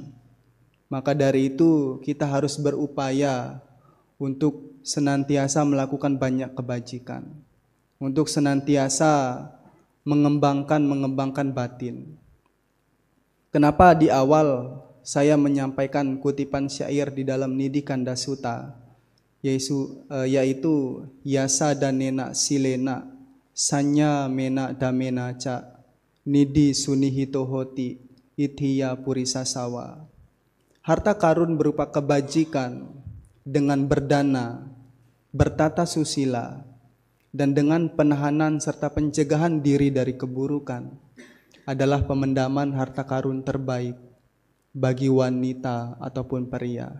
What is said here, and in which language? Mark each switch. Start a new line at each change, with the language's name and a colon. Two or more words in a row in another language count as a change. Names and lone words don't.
Indonesian: Maka dari itu kita harus berupaya untuk senantiasa melakukan banyak kebajikan, untuk senantiasa mengembangkan batin. Kenapa di awal saya menyampaikan kutipan syair di dalam Nidhi Kanda Sutta, yaitu
Pali: yasa danena silena sanya mena damena ca nidhi sunihito hoti ithiya purisa sawa.
Indonesian: Harta karun berupa kebajikan dengan berdana, bertata susila, dan dengan penahanan serta pencegahan diri dari keburukan adalah pemendaman harta karun terbaik bagi wanita ataupun pria.